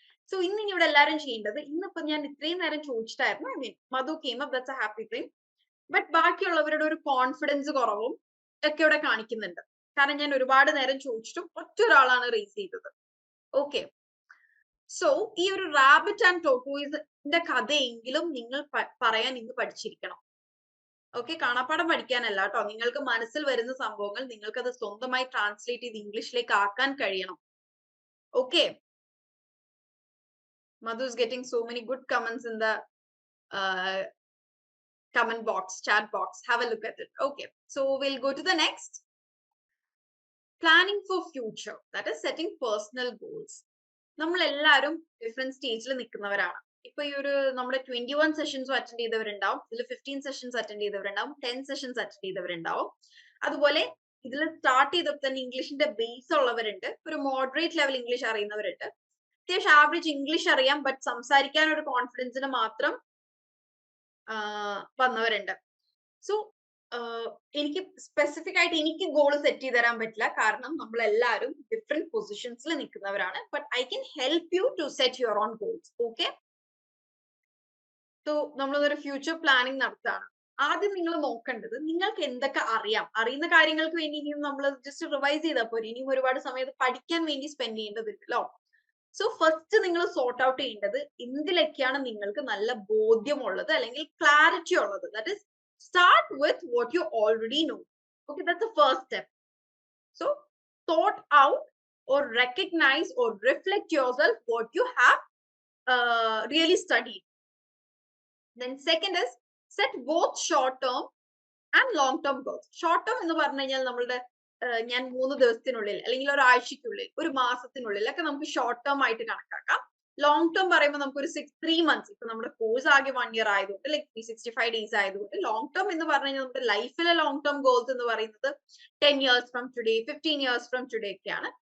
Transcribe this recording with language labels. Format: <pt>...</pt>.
<ml>So ഇന്ന് ഇവിടെ എല്ലാരും ചെയ്യേണ്ടത്, ഇന്നിപ്പോ ഞാൻ ഇത്രയും നേരം ചോദിച്ചിട്ടായിരുന്നു.</ml> <en>I mean, Madhu came up, that's a happy thing.</en> <ml>But ബാക്കിയുള്ളവരുടെ ഒരു കോൺഫിഡൻസ് കുറവും ഒക്കെ ഇവിടെ കാണിക്കുന്നുണ്ട്. കാരണം ഞാൻ ഒരുപാട് നേരം ചോദിച്ചിട്ടും ഒറ്റ ഒരാളാണ് റേസ് ചെയ്തത്. ഓക്കെ, സോ ഈ ഒരു റാബിറ്റ് ആൻഡ് ടോർട്ടോയിസിന്റെ കഥയെങ്കിലും നിങ്ങൾ പറയാൻ ഇന്ന് പഠിച്ചിരിക്കണം. ഓക്കെ, കാണാപ്പാടം പഠിക്കാനല്ല കേട്ടോ, നിങ്ങൾക്ക് മനസ്സിൽ വരുന്ന സംഭവങ്ങൾ നിങ്ങൾക്ക് അത് സ്വന്തമായി ട്രാൻസ്ലേറ്റ് ചെയ്ത് ഇംഗ്ലീഷിലേക്ക് ആക്കാൻ കഴിയണം.</ml> <en>Okay, Madhu is getting so many good comments in the comment box, chat box. Have a look at it. Okay, so we'll go to the next. Planning for future, that is setting personal goals.</en> <ml>നമ്മൾ എല്ലാവരും different സ്റ്റേജിൽ നിൽക്കുന്നവരാണ്. ഇപ്പൊ ഈ ഒരു നമ്മുടെ 21 സെഷൻസും attend ചെയ്തവരുണ്ടാവും, ഇതിൽ 15 sessions attend ചെയ്തവരുണ്ടാവും, 10 sessions attend ചെയ്തവരുണ്ടാവും. അതുപോലെ ഇതിൽ സ്റ്റാർട്ട് ചെയ്തപ്പോൾ തന്നെ ഇംഗ്ലീഷിന്റെ ബേസ് ഉള്ളവരുണ്ട്, ഒരു മോഡറേറ്റ് ലെവൽ ഇംഗ്ലീഷ് അറിയുന്നവരുണ്ട്, അത്യാവശ്യം ആവറേജ് ഇംഗ്ലീഷ് അറിയാം ബട്ട് സംസാരിക്കാൻ ഒരു കോൺഫിഡൻസിന് മാത്രം വന്നവരുണ്ട്. സോ എനിക്ക് സ്പെസിഫിക് ആയിട്ട് എനിക്ക് ഗോൾ സെറ്റ് ചെയ്ത് തരാൻ പറ്റില്ല, കാരണം നമ്മൾ എല്ലാവരും different പൊസിഷൻസിൽ നിൽക്കുന്നവരാണ്.</ml> <en>But I can help you to set your own goals. Okay,</en> <ml>so നമ്മളൊരു ഫ്യൂച്ചർ പ്ലാനിങ് നടത്താണ്. ആദ്യം നിങ്ങൾ നോക്കേണ്ടത് നിങ്ങൾക്ക് എന്തൊക്കെ അറിയാം. അറിയുന്ന കാര്യങ്ങൾക്ക് വേണ്ടി ഇനിയും നമ്മൾ ജസ്റ്റ് റിവൈസ് ചെയ്താൽ പോരെ, ഇനിയും ഒരുപാട് സമയത്ത് പഠിക്കാൻ വേണ്ടി സ്പെൻഡ് ചെയ്യേണ്ടതില്ലല്ലോ. സോ ഫസ്റ്റ് നിങ്ങൾ സോർട്ട് ഔട്ട് ചെയ്യേണ്ടത് എന്തിലൊക്കെയാണ് നിങ്ങൾക്ക് നല്ല ബോധ്യമുള്ളത് അല്ലെങ്കിൽ ക്ലാരിറ്റി ഉള്ളത്.</ml> <en>That is start with what you already know. Okay, that's the first step. So sort out or recognize or reflect yourself what you have really studied. Then second is set both short term and long term goals.</en> <ml>Short term എന്ന് പറഞ്ഞു കഴിഞ്ഞാൽ നമ്മളുടെ ഞാൻ 3 ദിവസത്തിനുള്ളിൽ അല്ലെങ്കിൽ ഒരാഴ്ചക്കുള്ളിൽ ഒരു മാസത്തിനുള്ളിൽ ഒക്കെ നമുക്ക് ഷോർട്ട് ടേം ആയിട്ട് കണക്കാക്കാം. ലോങ് ടേം പറയുമ്പോൾ നമുക്ക് ഒരു 3 months, ഇപ്പൊ നമ്മുടെ കോഴ്സ് ആകെ 1 year ആയതുകൊണ്ട് ലൈക് 365 days ആയതുകൊണ്ട് ലോങ് ടേം എന്ന് പറഞ്ഞു കഴിഞ്ഞാൽ നമ്മുടെ ലൈഫിലെ ലോങ് ടേം ഗോൾസ് എന്ന് പറയുന്നത്</ml> <en>10 years from today,</en> <ml>15 years from today ഒക്കെയാണ്.</ml>